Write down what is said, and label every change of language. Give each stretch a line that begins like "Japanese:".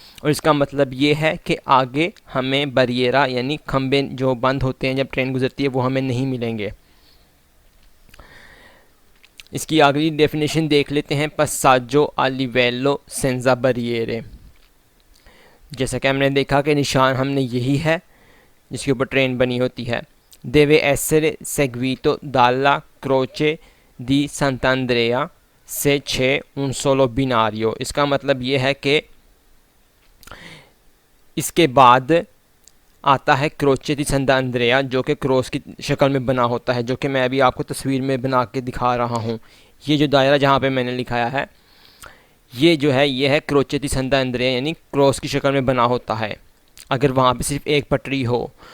Hindi: और इसका मतलब ये है कि आगे हमें बरियरा यानी खंबे जो बंद होते हैं जब ट्रेन गुजरती है वो हमें नहीं मिलेंगे। इसकी अगली डेफिनेशन देख लेते हैं,
Italian: passaggio a livello senza barriere।
Hindi: जैसा कि हमने देखा कि निशान हमने यही है जिसके ऊपर ट्रेन बनी होती है।
Italian: Deve essere seguito dalla croce di Sant'Andrea se c'è un solo binario।
Hindi: इसका मतलब ये है कि इसके बाद आता है क्रोचे दी संतांद्रेया, जो कि क्रॉस की शक्ल में बना होता है, जो कि मैं अभी आपको तस्वीर में बना के दिखा रहा हूँ। ये जो दायरा जहाँ पे मैंने लिखाया है, ये जो है ये है क्रोचे दी संतांद्रेया, यानी क्रॉस की शक्ल में बना होता है अगर वहाँ पे सिर्फ एक पटरी हो।